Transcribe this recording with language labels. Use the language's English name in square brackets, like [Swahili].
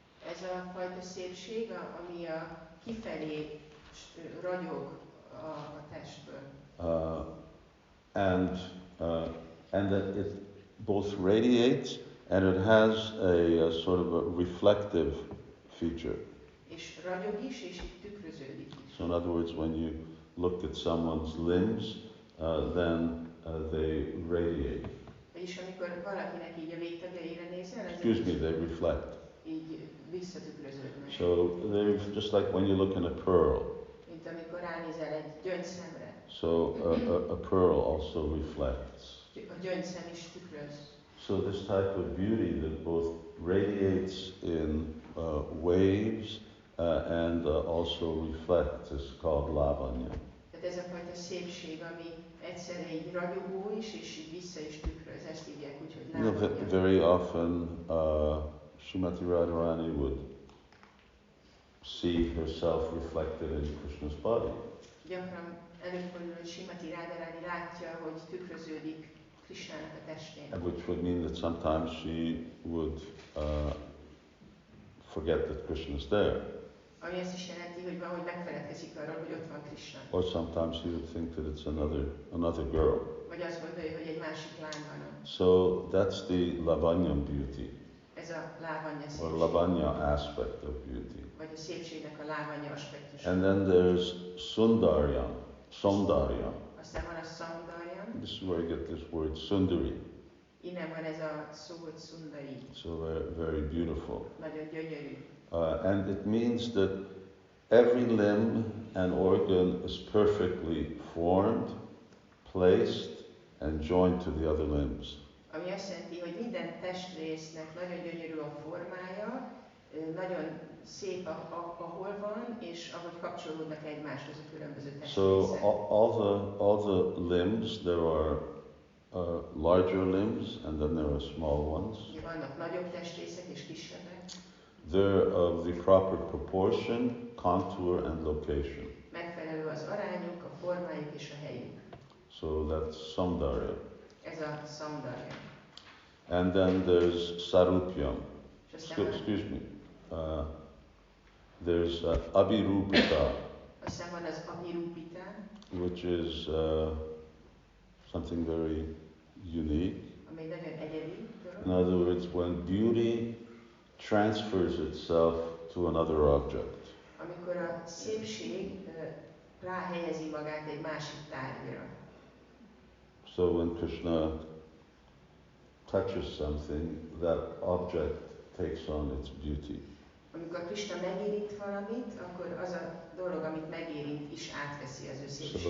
[Hungarian] Ez a fajta szépség, ami a kifelé ragyog a testből. [English] And that it both radiates and it has a sort of a reflective feature. [Hungarian] És ragyog is, és így tükröződik is. [English] So in other words, when you look at someone's limbs, then they radiate. [Hungarian] Vagyis amikor valakinek így a végtagjaira nézel, [English] excuse me, they reflect. [Hungarian] Így visszatükröződnek. [English] So they're just like when you look in a pearl. [Hungarian] Mint amikor ránézel egy gyöngyszemre. [English] So a pearl also reflects. [Hungarian] A gyöngyszem is tükröz. [English] So this type of beauty that both radiates in waves and also reflects is called lavanya. [Hungarian] Tehát ez a fajta szépség, ami egyszerre így ragyogó is, és így vissza is tükröz, ezt hívják úgy, hogy lavanya. [English] Very often Srimati Radharani would see herself reflected in Krishna's body. [Hungarian] Gyakran előfordul, hogy Srimati Radharani látja, hogy tükröződik Krishnának a testén. [English] Which would mean that sometimes she would forget that Krishna is there. [Hungarian] Ami azt is jelenti, hogy valahogy megfeledkezik arról, hogy ott van Krishna. [English] Or sometimes she would think that it's another girl. [Hungarian] Vagy azt gondolja, hogy egy másik lány van ott. [English] So that's the lavanyam beauty. [Hungarian] Ez a lávanya szépség. [English] Or lavanya aspect of beauty. [Hungarian] Vagy a szépségnek a lávanya aspektusa. [English] And then there's sundaryam. [Hungarian] Aztán van a saundaryam. [English] This is where you get this word sundari. [Hungarian] Innen van ez a szó, hogy szundari. [English] So very, very beautiful. [Hungarian] Nagyon gyönyörű. [English] And it means that every limb and organ is perfectly formed, placed, and joined to the other limbs. [Hungarian] Ami azt jelenti, hogy minden testrésznek nagyon gyönyörű a formája, nagyon szép ahol van, és ahogy kapcsolódnak egymáshoz a különböző testrészek. [English] So all the limbs, there are larger limbs and then there are small ones. [Hungarian] Vannak nagyobb testrészek és kisebbek. [English] They're of the proper proportion, contour and location. [Hungarian] Megfelelő az arányuk, a formájuk és a helyük. [English] So that's Saundarya. [Hungarian] Ez a Saundarya. [English] And then there's Sarupyam. Excuse me. There's Abhirupita, [Hungarian] aztán van az Abhirupita, [English] which is something very unique. [Hungarian] ami nagyon egyedi dolog. [English] In other words, when beauty transfers itself to another object. [Hungarian] Amikor a szépség ráhelyezi magát egy másik tárgyra. [English] So when Krishna touches something, that object takes on its beauty. [Hungarian] Amikor Krishna megérint valamit, akkor az a dolog, amit megérint, is átveszi az ő szépségét.